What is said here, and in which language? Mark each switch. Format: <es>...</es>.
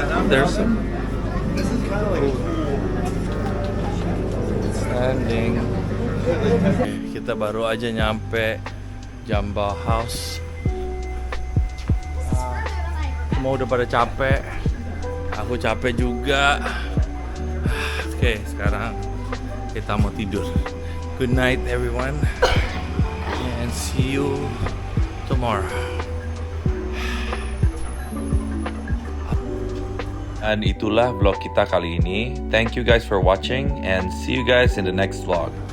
<en>There's some standing.</en> <id>Kita baru aja nyampe Jumbo House. Semua udah pada capek. Aku capek juga. Oke, sekarang kita mau tidur.</id> <en>Good night everyone, and see you tomorrow.</en> <id>Dan itulah vlog kita kali ini.</id> <en>Thank you guys for watching and see you guys in the next vlog.</en>